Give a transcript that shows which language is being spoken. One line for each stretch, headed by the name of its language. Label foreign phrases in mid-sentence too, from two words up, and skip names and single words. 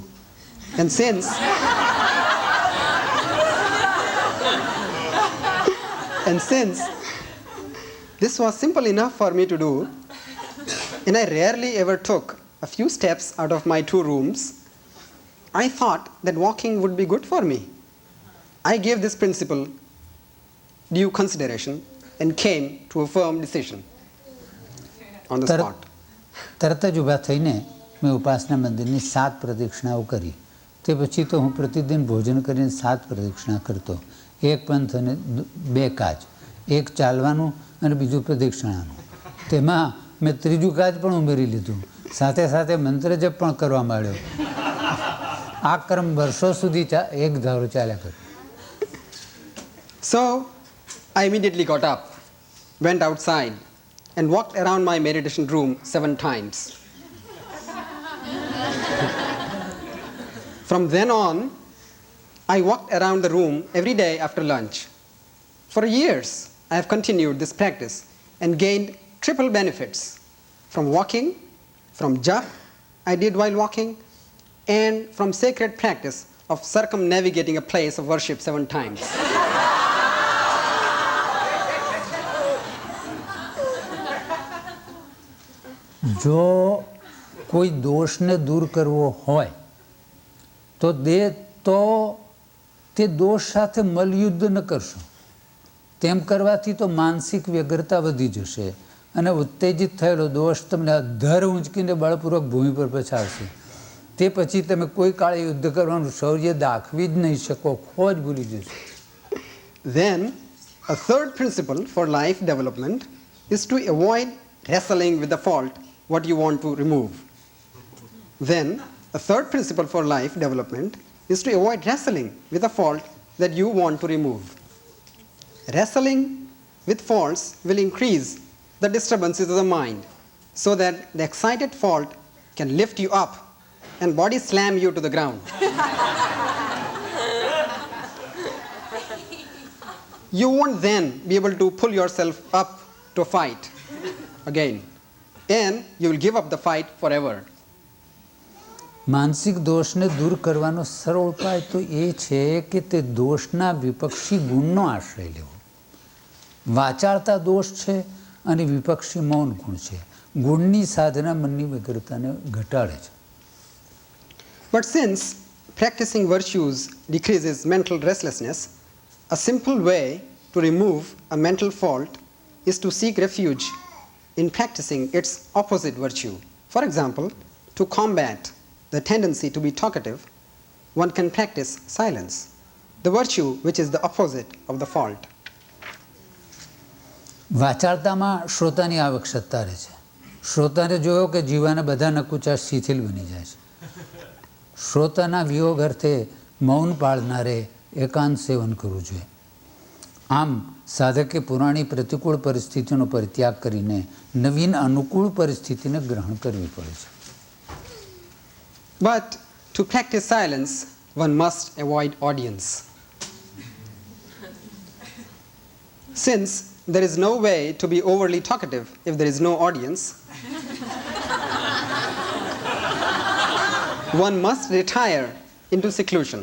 English: And since this was simple enough for me to do, and I rarely ever took a few steps out of my 2 rooms, I thought that walking would be good for me. I gave this principle due consideration and came to a firm decision on the spot.
Gujarati: તરત જ ઊભા થઈને મેં ઉપાસના મંદિરની 7 પ્રદક્ષિણાઓ કરી. તે પછી તો હું પ્રતિદિન ભોજન કરીને 7 પ્રદક્ષિણા કરતો. 1 પંથ અને 2 કાજ. એક ચાલવાનું અને બીજું પ્રદક્ષિણાનું. તેમાં મેં ત્રીજું કાજ પણ ઉમેરી લીધું, સાથે સાથે મંત્ર જપ પણ કરવા માંડ્યો. આ ક્રમ વર્ષો સુધી એક ધારો ચાલ્યા કર્યો.
English: So I immediately got up, went outside, and walked around my meditation room 7 times. From then on, I walked around the room every day after lunch. For years, I have continued this practice and gained triple benefits from walking, from jap I did while walking, and from sacred practice of circumnavigating a place of worship 7 times.
Gujarati: જો કોઈ દોષને દૂર કરવો હોય તો તે દોષ સાથે મલયુદ્ધ ન કરશો. તેમ કરવાથી તો માનસિક વ્યગ્રતા વધી જશે અને ઉત્તેજિત થયેલો દોષ તમને અધર ઊંચકીને બળપૂર્વક ભૂમિ પર પછાડશે. તે પછી તમે કોઈ કાળે યુદ્ધ કરવાનું શૌર્ય દાખવી જ નહીં શકો, ખો જ ભૂલી જશો.
English: Then a third principle for life development is to avoid wrestling with the fault what you want to remove. Then a third principle for life development is to avoid wrestling with a fault that you want to remove. Wrestling with faults will increase the disturbances of the mind so that the excited fault can lift you up and body slam you to the ground. You won't then be able to pull yourself up to fight again, and you will give up the fight forever.
Gujarati: માનસિક દોષને દૂર કરવાનો સરળ ઉપાય તો એ છે કે તે દોષના વિપક્ષી ગુણનો આશ્રય લેવો. વાચાળતા દોષ છે અને વિપક્ષી મૌન ગુણ છે. ગુણની સાધના મનની વ્યગ્રતાને ઘટાડે છે.
English: But since practicing virtues decreases mental restlessness, a simple way to remove a mental fault is to seek refuge in practicing its opposite virtue. For example, to combat the tendency to be talkative, one can practice silence, the virtue which is the opposite of the fault.
Gujarati: વાચાળતામાં શ્રોતાની આવશ્યકતા રહે છે. શ્રોતાને જોયો કે જીવાના બધા નકુચા શિથિલ બની જાય છે. શ્રોતાના વિયોગ અર્થે મૌન પાળનારે એકાંત સેવન કરવું જોઈએ. આમ સાધકે પુરાણી પ્રતિકૂળ પરિસ્થિતિનો પરિત્યાગ કરીને નવીન અનુકૂળ પરિસ્થિતિને ગ્રહણ કરવી પડે છે.
English: But to practice silence, one must avoid audience. Since there is no way to be overly talkative if there is no audience, one must retire into seclusion.